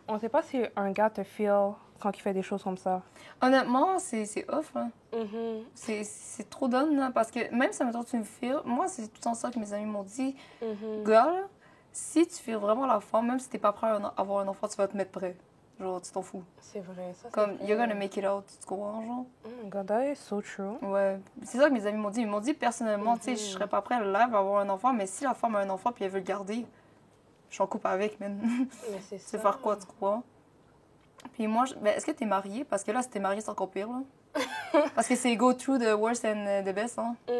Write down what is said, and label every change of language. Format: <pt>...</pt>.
<fr>On sait pas si un gars te feel quand il fait des choses comme ça. Honnêtement, c'est off, hein. C'est trop donne, hein, parce que même si, mettons, tu me feels, moi, c'est tout le temps ça que mes amis m'ont dit. Gars, là, si tu feels vraiment la femme, même si t'es pas prêt à avoir un enfant, tu vas te mettre prêt. Genre, tu t'en fous. C'est vrai, ça.</fr> <en>Comme, you're gonna make it out,</en> <fr>tu comprends, genre?</fr> <en>Oh my God, that is so true.</en> <fr>Ouais. C'est ça que mes amis m'ont dit. Ils m'ont dit, personnellement, tu sais, je serais pas prêt à live à avoir un enfant, mais si la femme a un enfant puis elle veut le garder, je suis en couple avec, man. Mais c'est ça. Tu sais faire quoi, tu crois? Puis moi, ben, est-ce que t'es mariée? Parce que là, si t'es mariée, c'est encore pire, là. Parce que c'est</fr> <en>go through the worst and the best,</en> <fr>hein.</fr>